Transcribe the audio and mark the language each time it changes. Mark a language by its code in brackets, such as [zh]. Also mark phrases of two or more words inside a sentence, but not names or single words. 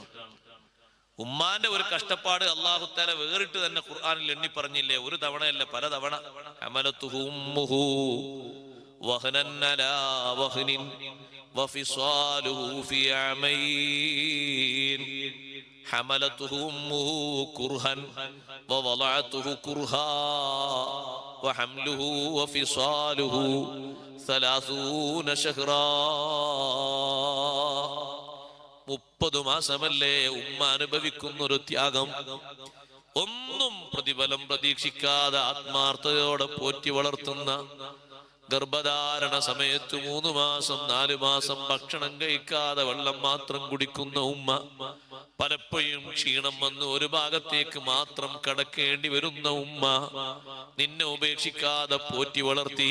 [ml] ഉമ്മാന്റെ ഒരു കഷ്ടപ്പാട് അല്ലാഹു തആല വേറിട്ട് തന്നെ ഖുർആനിൽ എണ്ണി പറഞ്ഞില്ലേ? ഒരു തവണയല്ല, പല തവണ. [ar] حملته أمه وهنا على وهن وفصاله في عامين حملته أمه كرها ووضعته كرها وحمله وفصاله 30 شهرا. [ml] 30 മാസമല്ലേ ഉമ്മ അനുഭവിക്കുന്ന ഒരു ത്യാഗം. ഒന്നും പ്രതിഫലം പ്രതീക്ഷിക്കാതെ ആത്മാർത്ഥതയോടെ പോറ്റി വളർത്തുന്ന, ഗർഭധാരണ സമയത്ത് 3 മാസം 4 മാസം ഭക്ഷണം കഴിക്കാതെ വെള്ളം മാത്രം കുടിക്കുന്ന ഉമ്മ, പലപ്പോഴും ക്ഷീണം വന്ന് ഒരു ഭാഗത്തേക്ക് മാത്രം കടക്കേണ്ടി വരുന്ന ഉമ്മ, നിന്നെ ഉപേക്ഷിക്കാതെ പോറ്റി വളർത്തി.